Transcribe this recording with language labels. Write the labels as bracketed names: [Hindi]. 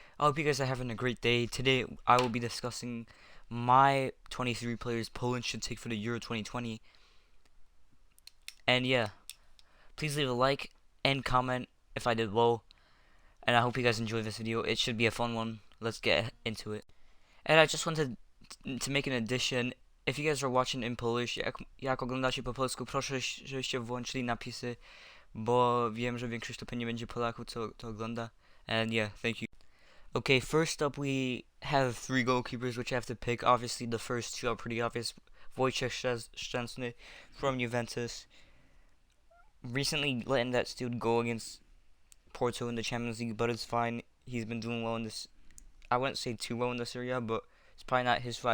[English] I hope you guys are having a great day. Today I will be discussing my 23 players Poland should take for the Euro 2020. And yeah, please leave a like and comment if I did well. And I hope you guys enjoy this video. It should be a fun one. Let's get into it. And I just wanted to make an addition. If you guys are watching in Polish, [Polish] jak oglądacie po polsku, proszę, żebyście włączyli napisy, bo wiem, że większość to nie będzie Polaków, co to ogląda. [English] And yeah, thank you. Okay, first up we have three goalkeepers which I have to pick. Obviously the first two are pretty obvious. Wojciech Szczęsny from Juventus. Recently letting that dude go against Porto in the Champions League, but it's fine. He's been doing well in this. I wouldn't say too well in the Serie A, but it's probably not his fault.